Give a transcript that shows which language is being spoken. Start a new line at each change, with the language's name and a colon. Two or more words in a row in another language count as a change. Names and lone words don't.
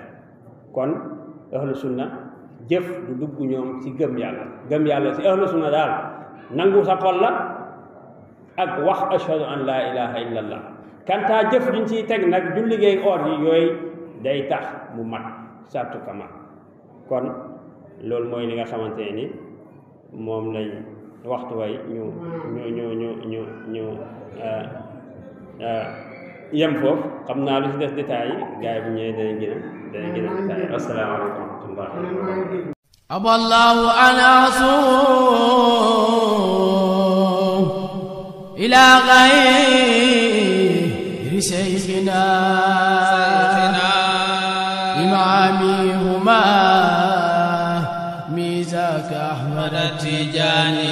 Wolof: kon
Arabic: أهل السنة
Wolof: jëf du dugg ñoom ci gëm yàlla ci
Arabic: أهل السنة
Wolof: daal nangu sa xol la ak wax
Arabic: أشهد أن لا إله إلا الله
Wolof: kantaa jëf duñ ciy teg nag du liggéey or yi yooyu day tax mu mat
Arabic: شرط كمال
Wolof: kon loolu mooy li nga xamante ni moom lañ waxtu way ñu yem foofu xam naa lu ci des détails yi gars yi bu ñëwee danañ gën a détaillé
Arabic: السلام عليكم ورحمة الله وبركاته أبى الله أن أصوم إلى غير شيخنا إمامهما ميزاك أحمد التجاني